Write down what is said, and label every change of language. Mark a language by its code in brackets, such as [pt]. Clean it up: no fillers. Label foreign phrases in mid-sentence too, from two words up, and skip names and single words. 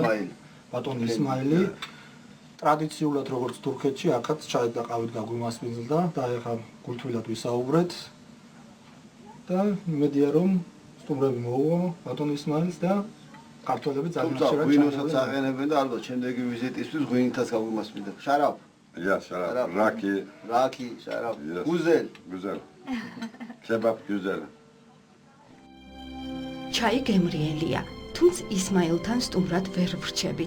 [ka] ბატონი ისმაილი ტრადიციულად როგორც თურქეთში, აქაც ჩაით და ყავით გაგვიმასპინძლდა და ეხლა გულთბილად ვისაუბრეთ და იმედია რომ სტუმრები მოუვა ბატონ ისმაილს და ქართველები ძალიან ხშირად ღვინოსაც აყენებენ და ალბათ შემდეგი ვიზიტისთვის ღვინითაც გაგვიმასპინძლებ. [tr] შარაფ. Şarap, Raki, şarap. Güzel. Güzel. Kebap güzel. [ka] ჩაი გემრიელია, თუმცა ისმაილთან სტუმრად ვერ ვრჩებით.